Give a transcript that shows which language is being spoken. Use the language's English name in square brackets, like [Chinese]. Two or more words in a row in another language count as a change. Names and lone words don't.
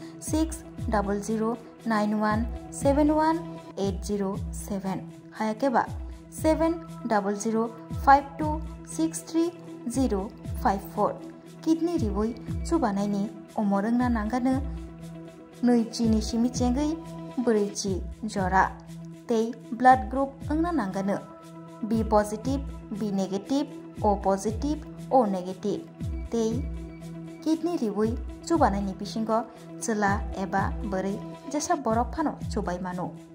[Bodo] 600091718007 हायाकेबा 7005263054 किडनी रिवै चुबानायनि अमरंना नांगानो नैचिनि सिमिचेंगै ब्रैचि जरा तै [English] blood group [Bodo] अंगना नांगानो [English] B positive B negative O positive O negative [Bodo] तै किडनी रिवै चुबानायनि बिसिंगो चला एबा बोरै जेसा बरफ फानो चुबाय मानो